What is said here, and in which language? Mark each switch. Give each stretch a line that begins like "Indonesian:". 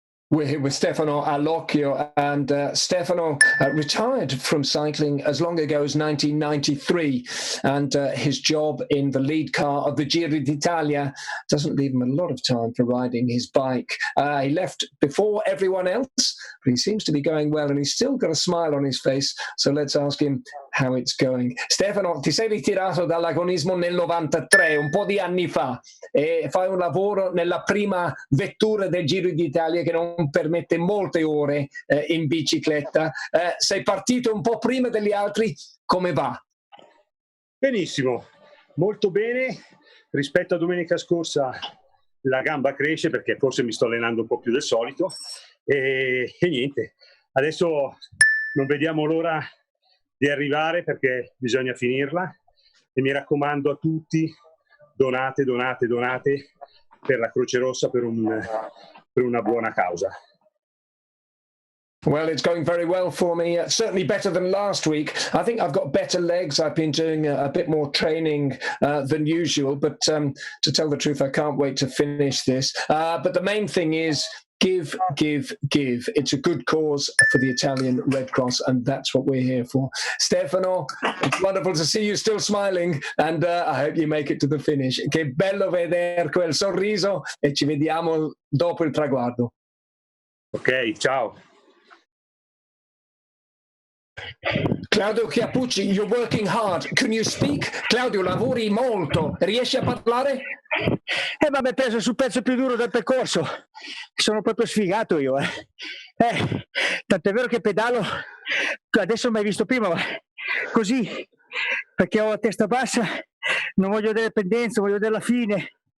English: We're here with Stefano Allocchio, and Stefano retired from cycling as long ago as 1993, and his job in the lead car of the Giro d'Italia doesn't leave him a lot of time for riding his bike. He left before everyone else, but he seems to be going well, and he's still got a smile on his face, so let's ask him how it's going.
Italian: Stefano, ti sei ritirato dall'agonismo nel 93, un po' di anni fa, e fai un lavoro nella prima vettura del Giro d'Italia che non permette molte ore in bicicletta. Sei partito un po' prima degli altri, come va? Benissimo, molto bene. Rispetto a domenica scorsa la gamba cresce perché forse mi sto allenando un po' più del solito e niente, adesso non vediamo l'ora di arrivare perché bisogna finirla, e mi raccomando a tutti: donate per la Croce Rossa, per una buona causa.
English: Well, it's going very well for me, certainly better than last week. I think I've got better legs. I've been doing a bit more training than usual, but to tell the truth, I can't wait to finish this. But the main thing is give. It's a good cause for the Italian Red Cross, and that's what we're here for. Stefano, it's wonderful to see you still smiling, and I hope you make it to the finish.
Italian: Che bello vedere quel sorriso, e ci vediamo dopo il traguardo. Ok, ciao.
English: Claudio Chiappucci, you're working hard. Can you speak?
Italian: Claudio, lavori molto. Riesci a parlare? Vabbè, peso sul pezzo più duro del percorso. Sono proprio sfigato io. Tant'è vero che pedalo, adesso mai visto prima, ma così, perché ho la testa bassa, non voglio vedere pendenza, voglio vedere la fine.